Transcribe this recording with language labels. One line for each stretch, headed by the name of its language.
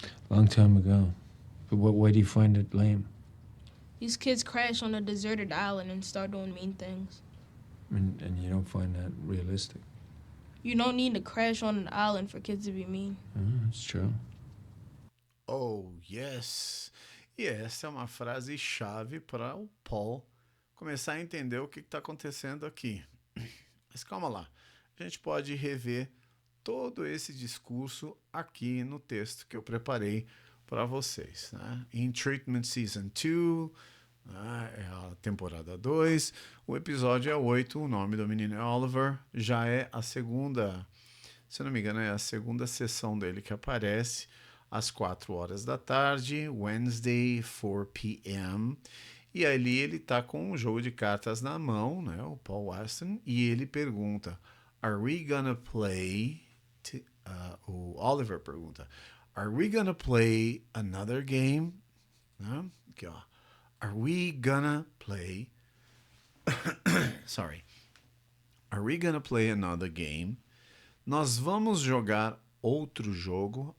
English: Long time ago. But why do you find it lame? These kids crash on a deserted island and start doing mean things. And you don't find that realistic? You don't need to crash on an island for kids to be mean. That's true. Oh, yes.
Portuguese: E essa é uma frase-chave para o Paul começar a entender o que está acontecendo aqui. Mas calma lá. A gente pode rever todo esse discurso aqui no texto que eu preparei para vocês. Né? Em Treatment Season 2, né? É a temporada 2, o episódio é 8, o nome do menino é Oliver, já é a segunda, se eu não me engano, é a segunda sessão dele que aparece às 4 horas da tarde,
English: Wednesday, 4 p.m.,
Portuguese: e ali ele tá com um jogo de cartas na mão, né, o Paul Weston, e ele pergunta,
English: Are we gonna play...
Portuguese: o Oliver pergunta,
English: Are we gonna play another game?
Portuguese: Né? Aqui, ó.
English: Are we gonna play... Sorry. Are we gonna play another game?
Portuguese: Nós vamos jogar outro jogo?